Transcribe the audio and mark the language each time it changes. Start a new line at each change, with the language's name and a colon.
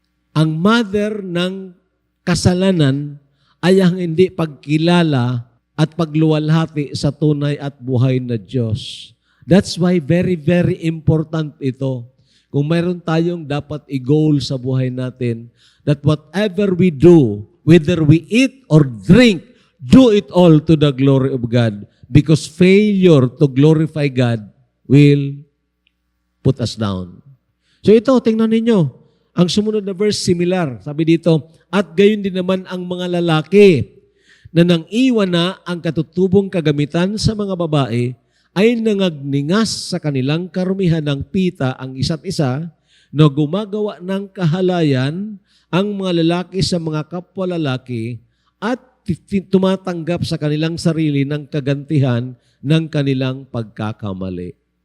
Filipino: Ang mother ng kasalanan ay ang hindi pagkilala at pagluwalhati sa tunay at buhay na Diyos.
English: That's why very, very important ito.
Filipino: Kung mayroon tayong dapat i-goal sa buhay natin,
English: that whatever we do, whether we eat or drink, do it all to the glory of God. Because failure to glorify God will put us down.
Filipino: So ito, tingnan ninyo. Ang sumunod na verse, similar. Sabi dito, at gayon din naman ang mga lalaki na nang iwan na ang katutubong kagamitan sa mga babae ay nangagningas sa kanilang karumihan ng pita ang isa't isa na gumagawa ng kahalayan ang mga lalaki sa mga kapwa lalaki at tumatanggap sa kanilang sarili ng kagantihan ng kanilang pagkakamali.